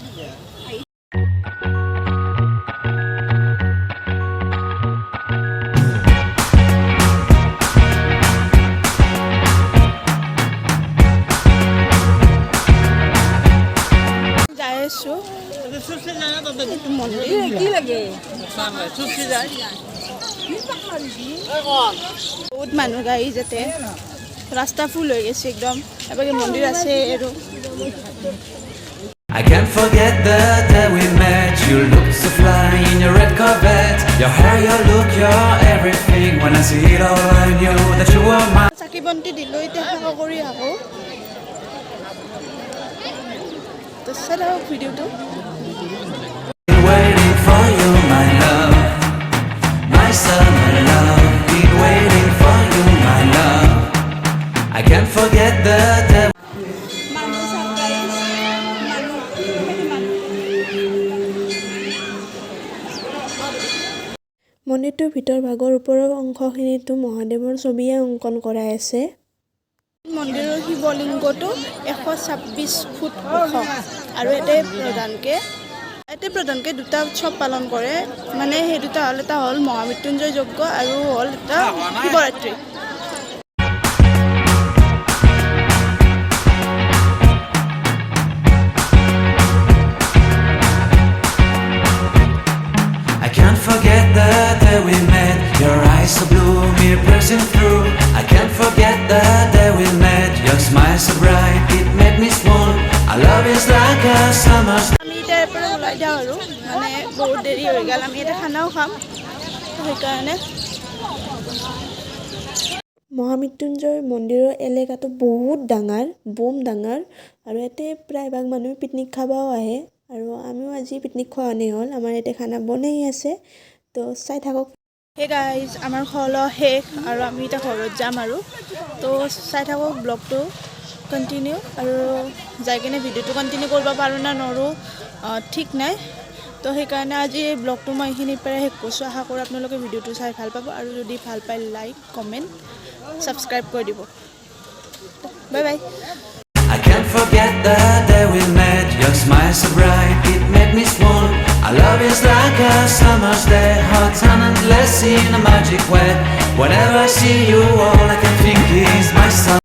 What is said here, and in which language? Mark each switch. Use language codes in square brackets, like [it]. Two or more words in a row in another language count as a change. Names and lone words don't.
[as] যাই আছোঁ বহুত মানুহ গাড়ী যাতে ৰাস্তা ফুল হৈ গৈছে একদম এবাৰ মন্দিৰ আছে আৰু [en] I can't forget the day we met. You looked so fly in your red Corvette. Your hair, your look, your everything. When I see it all, I knew that you were mine. [as] চাকি বন্তি দিলোঁ এতিয়া সেৱা কৰি আহোঁ তো চাই থাকক ভিডিঅ'টো [en] Waiting for you, my love, my summer love. Been waiting for you, my love. I can't forget the day. [as] মন্দিৰটোৰ ভিতৰ ভাগৰ ওপৰৰ অংশখিনিতো মহাদেৱৰ ছবিয়ে অংকন কৰাই আছে মন্দিৰৰ শিৱলিংগটো 126 ফুট ওখ আৰু ইয়াতে প্ৰধানকৈ দুটা উৎসৱ পালন কৰে মানে সেই দুটা হ'ল এটা হ'ল মহামৃত্যুঞ্জয় যজ্ঞ আৰু হ'ল এটা শিৱৰাত্ৰি [en] I can't forget the day we met. Your eyes so blue, me pressing through. I can't forget the day we met. Your smile so bright, it made me swoon. Our love is like a summer's. [as] আমি ইয়াৰ পৰা ওলাই যাওঁ আৰু মানে বহুত দেৰি হৈ গ'ল আমি এতিয়া খানাও খাম সেইকাৰণে মহামৃত্যুঞ্জয় মন্দিৰৰ এলেকাটো বহুত ডাঙৰ আৰু ইয়াতে প্ৰায়ভাগ মানুহ পিকনিক খাবও আহে আৰু আমিও আজি পিকনিক খোৱা আনি হ'ল আমাৰ ইয়াতে খানা বনাই আছে তো চাই থাকক [en] hey guys [as] আমাৰ খোৱা লোৱা শেষ আৰু আমি এতিয়া ঘৰত যাম আৰু তো চাই থাকক ব্লগটো কণ্টিনিউ আৰু যাই কিনে ভিডিঅ'টো কণ্টিনিউ কৰিব পাৰোঁ না নোৱাৰোঁ ঠিক নাই তো সেইকাৰণে আজি এই ব্লগটো মই এইখিনিৰ পৰাই শেষ কৰিছোঁ আশা কৰোঁ আপোনালোকে ভিডিঅ'টো চাই ভাল পাব আৰু যদি ভাল পায় [en] like comment subscribe [as] কৰি দিব [en] bye bye I can't forget the day we met. Your smile so bright, it made me swoon. Our love is like a summer's day, hot and endless in a magic way. Whenever I see you, all I can think is my son.